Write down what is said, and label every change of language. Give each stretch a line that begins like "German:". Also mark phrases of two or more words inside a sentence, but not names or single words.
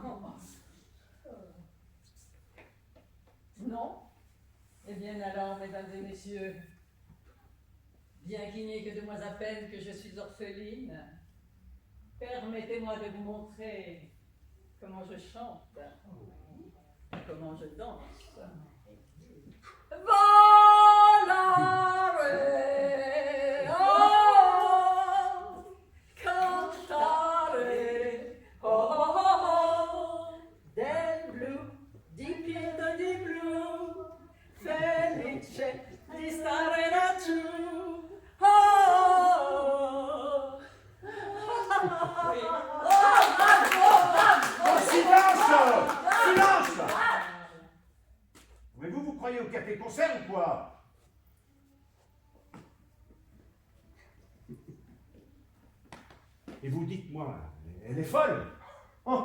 French: Non? Eh bien alors, mesdames et messieurs, bien qu'il n'y ait que 2 mois à peine que je suis orpheline, permettez-moi de vous montrer comment je chante, comment je danse.
Italian: Volare, oh, cantare, oh, oh, oh, del blu, dipinto di blu, felice di stare laggiù, oh,
French: Silence! Mais vous croyez au café-concert ou quoi? Et vous dites-moi, elle est folle?